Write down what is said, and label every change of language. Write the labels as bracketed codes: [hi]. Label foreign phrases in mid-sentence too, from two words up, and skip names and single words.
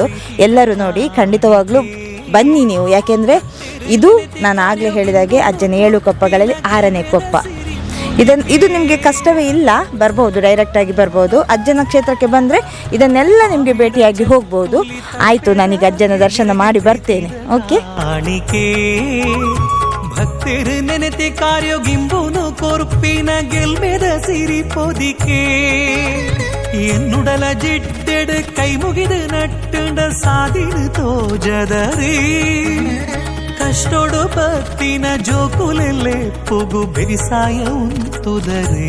[kn] ಎಲ್ಲರೂ ನೋಡಿ, ಖಂಡಿತವಾಗ್ಲೂ ಬನ್ನಿ ನೀವು, ಯಾಕೆಂದರೆ ಇದು ನಾನು ಆಗಲೇ ಹೇಳಿದಾಗೆ ಅಜ್ಜನ 7 ಕೊಪ್ಪಗಳಲ್ಲಿ 6ನೇ ಕೊಪ್ಪ. ಇದು ನಿಮಗೆ ಕಷ್ಟವೇ ಇಲ್ಲ, ಬರ್ಬೋದು, ಡೈರೆಕ್ಟಾಗಿ ಬರ್ಬೋದು. ಅಜ್ಜನ ಕ್ಷೇತ್ರಕ್ಕೆ ಬಂದರೆ ಇದನ್ನೆಲ್ಲ ನಿಮಗೆ ಭೇಟಿಯಾಗಿ ಹೋಗ್ಬೋದು. ಆಯಿತು, ನಾನೀಗ ಅಜ್ಜನ ದರ್ಶನ ಮಾಡಿ ಬರ್ತೇನೆ. ಓಕೆ. [tcy] ಭಕ್ತರು ನೆನೆತೆ ಕಾರ್ಯೋಗಿಂಬುನು ಕೊರ್ಪಿನ ಗೆಲ್ಮೆದ ಸಿರಿ ಪೊದಿಕೆ ಎನ್ನುಡಲ ಜಿಟ್ಟೆಡು ಕೈ ಮುಗಿದ ನಟ್ಟುಂಡ ಸಾದಿಡು ತೋಜದರೇ. ಕಷ್ಟೋಡು ಭಕ್ತಿನ ಜೋಕುಲೆಲ್ಲೆ ಪುಗು ಬೆರಿಸಾಯ ಉಂತುದರೇ.